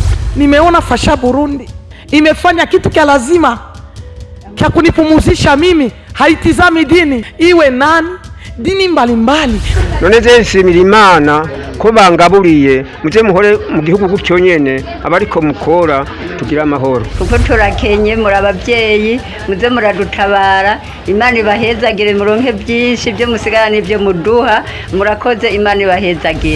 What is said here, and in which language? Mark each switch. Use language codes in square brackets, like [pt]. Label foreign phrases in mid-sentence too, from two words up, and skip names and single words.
[sw] nimeona Fasha Burundi imefanya kitu kia lazima kia kunipumuzisha mimi, haitizami dini iwe nani, dini mbalimbali. [rn] None je nshimira Imana ko bangaburiye muje muhore mu gihugu gutyo nyene abariko mukora tugira amahoro. Kuko turakenye muri abavyeyi muze muradutabara, Imana ibahezagire muronke byinshi byo musigana ibyo muduha, murakoze Imana ibahezagire.